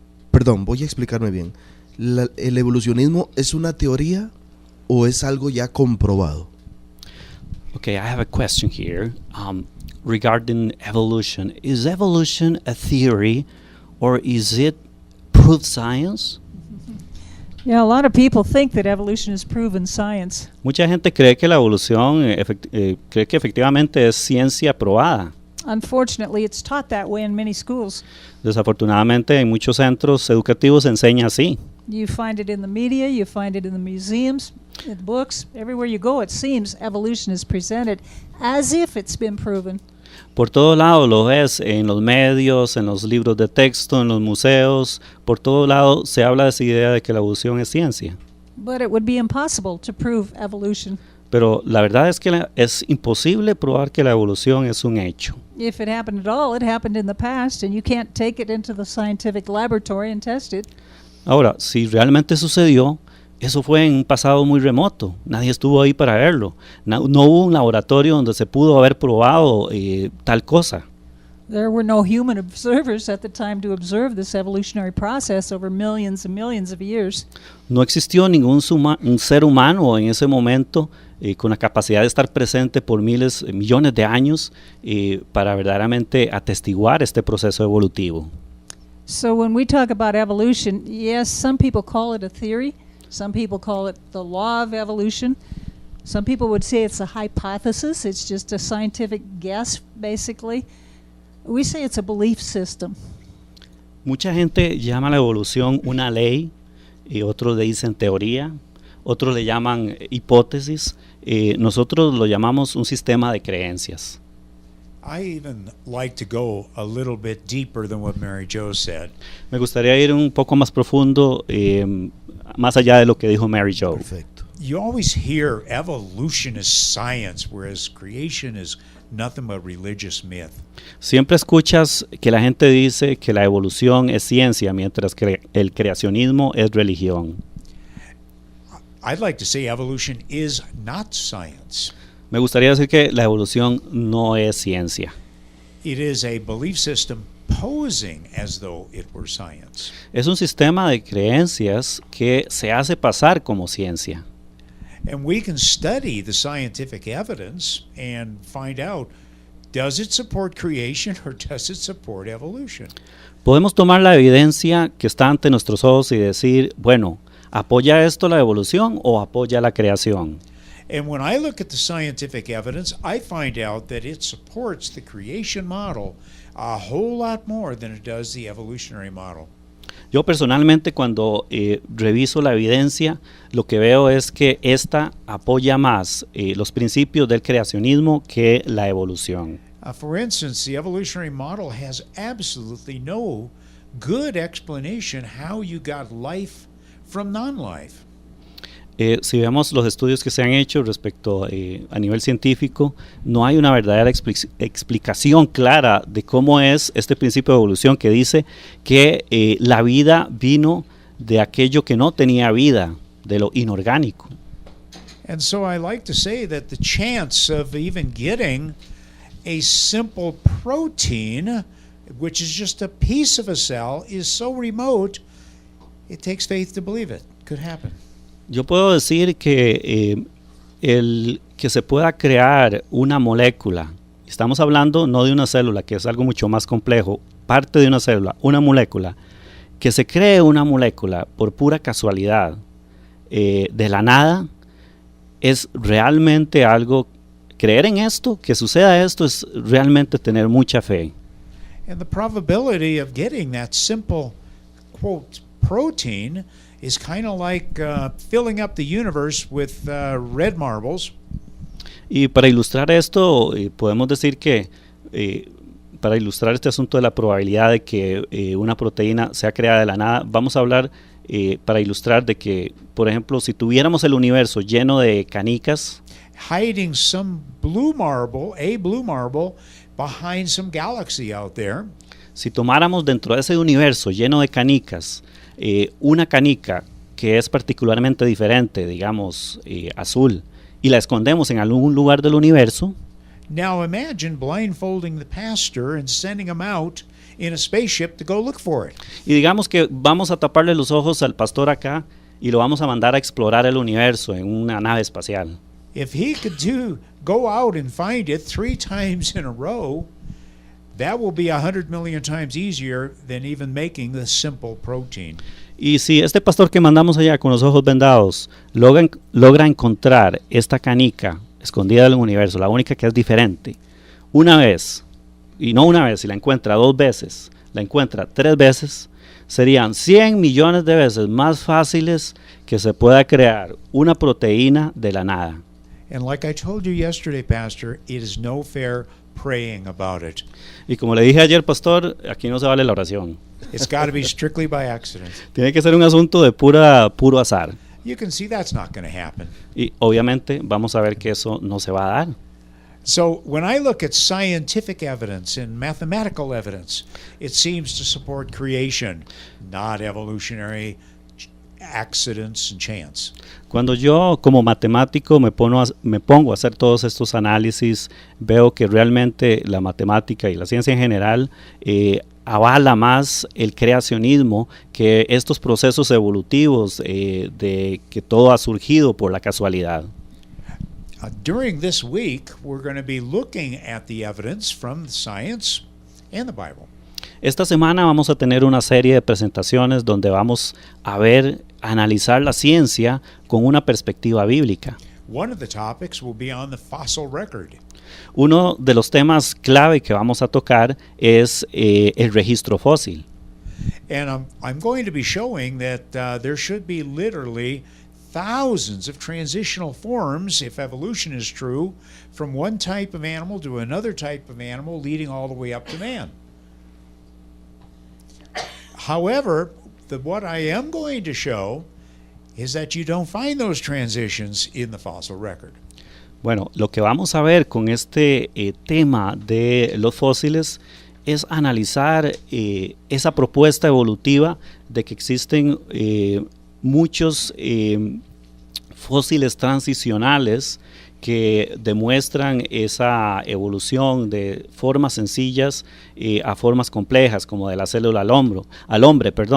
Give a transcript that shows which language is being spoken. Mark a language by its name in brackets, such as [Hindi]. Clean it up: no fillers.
[Spanish] Perdón, voy a explicarme bien. ¿El evolucionismo es una teoría o es algo ya comprobado? [English] Okay, I have a question here regarding evolution. Is evolution a theory or is it proved science? Yeah, a lot of people think that evolution is proven science. [Spanish] Mucha gente cree que la evolución, cree que efectivamente es ciencia probada. [English] Unfortunately, it's taught that way in many schools. [Spanish] Desafortunadamente, en muchos centros educativos se enseña así. [English] You find it in the media, you find it in the museums, in books, everywhere you go, it seems evolution is presented as if it's been proven. [Spanish] Por todo lado lo ves, en los medios, en los libros de texto, en los museos, por todo lado se habla de esa idea de que la evolución es ciencia. [English] But it would be impossible to prove evolution. [Spanish] Pero la verdad es que es imposible probar que la evolución es un hecho. [English] If it happened at all, it happened in the past, and you can't take it into the scientific laboratory and test it. [Spanish] Ahora, si realmente sucedió, eso fue en un pasado muy remoto. Nadie estuvo ahí para verlo. No hubo un laboratorio donde se pudo haber probado tal cosa. [English] There were no human observers at the time to observe this evolutionary process over millions and millions of years. [Spanish] No existió ningún un ser humano en ese momento con la capacidad de estar presente por millones de años para verdaderamente atestiguar este proceso evolutivo. [English] So when we talk about evolution, yes, some people call it a theory. Some people call it the law of evolution. Some people would say it's a hypothesis. It's just a scientific guess, basically. We say it's a belief system. [Spanish] Mucha gente llama la evolución una ley, otros le dicen teoría, otros le llaman hipótesis. Nosotros lo llamamos un sistema de creencias. [English] I even like to go a little bit deeper than what Mary Jo said. [Spanish] Me gustaría ir un poco más profundo, más allá de lo que dijo Mary Jo. Perfecto. [English] You always hear evolution is science, whereas creation is nothing but religious myth. [Spanish] Siempre escuchas que la gente dice que la evolución es ciencia, mientras que el creacionismo es religión. [English] I'd like to say evolution is not science. [Spanish] Me gustaría decir que la evolución no es ciencia. [English] It is a belief system posing as though it were science. [Spanish] Es un sistema de creencias que se hace pasar como ciencia. [English] And we can study the scientific evidence and find out, does it support creation or does it support evolution? [Spanish] Podemos tomar la evidencia que está ante nuestros ojos y decir, bueno, ¿apoya esto la evolución o apoya la creación? [English] And when I look at the scientific evidence, I find out that it supports the creation model a whole lot more than it does the evolutionary model. [Spanish] Yo personalmente cuando reviso la evidencia, lo que veo es que esta apoya más los principios del creacionismo que la evolución. [English] For instance, the evolutionary model has absolutely no good explanation how you got life from non-life. [Spanish] Si vemos los estudios que se han hecho respecto a nivel científico, no hay una verdadera explicación clara de cómo es este principio de evolución que dice que la vida vino de aquello que no tenía vida, de lo inorgánico. [English] And so I like to say that the chance of even getting a simple protein, which is just a piece of a cell, is so remote, it takes faith to believe it could happen. [Spanish] Yo puedo decir que el que se pueda crear una molécula, estamos hablando no de una célula, que es algo mucho más complejo, parte de una célula, una molécula, que se cree una molécula por pura casualidad, de la nada, es realmente algo, creer en esto, que suceda esto, es realmente tener mucha fe. [English] And the probability of getting that simple, quote, protein is kind of like filling up the universe with red marbles. [Spanish] Y para ilustrar esto, podemos decir que para ilustrar este asunto de la probabilidad de que una proteína sea creada de la nada, vamos a hablar para ilustrar de que, por ejemplo, si tuviéramos el universo lleno de canicas, [English] hiding some blue marble, a blue marble, behind some galaxy out there. [Spanish] Si tomáramos dentro de ese universo lleno de canicas, una canica que es particularmente diferente, digamos azul, y la escondemos en algún lugar del universo. [English] Now imagine blindfolding the pastor and sending him out in a spaceship to go look for it. [Spanish] Y digamos que vamos a taparle los ojos al pastor acá y lo vamos a mandar a explorar el universo en una nave espacial. [English] If he could go out and find it 3 times in a row, that will be 100 million times easier than even making the simple protein. [Spanish] Y si este pastor que mandamos allá con los ojos vendados logra encontrar esta canica escondida del universo, la única que es diferente, una vez, y no una vez, si la encuentra 2 veces, la encuentra 3 veces, serían 100 millones de veces más fáciles que se pueda crear una proteína de la nada. [English] And like I told you yesterday, Pastor, it is no fair praying about it. [Spanish] Y como le dije ayer, pastor, aquí no se vale la oración. [English] It's got to be strictly by accident. [Spanish] Tiene que ser un asunto de puro azar. [English] You can see that's not going to happen. [Spanish] Y obviamente vamos a ver que eso no se va a dar. [English] So when I look at scientific evidence and mathematical evidence, it seems to support creation, not evolutionary accidents and chance. [Spanish] Cuando yo como matemático me pongo a hacer todos estos análisis, veo que realmente la matemática y la ciencia en general avala más el creacionismo que estos procesos evolutivos de que todo ha surgido por la casualidad. [English] During this week, we're going to be looking at the evidence from science and the Bible. [Spanish] Esta semana vamos a tener una serie de presentaciones donde vamos a analizar la ciencia con una perspectiva bíblica. [English] One of the topics will be on the fossil record. [Spanish] Uno de los temas clave que vamos a tocar es el registro fósil. [English] And I'm going to be showing that there should be literally thousands of transitional forms, if evolution is true, from one type of animal to another type of animal, leading all the way up to man. However, what I am going to show is that you don't find those transitions in the fossil record. [Spanish] Bueno, lo que vamos a ver con este tema de los fósiles es analizar esa propuesta evolutiva de que existen muchos fósiles transicionales que demuestran esa evolución de formas sencillas a formas complejas, como de la célula al hombre.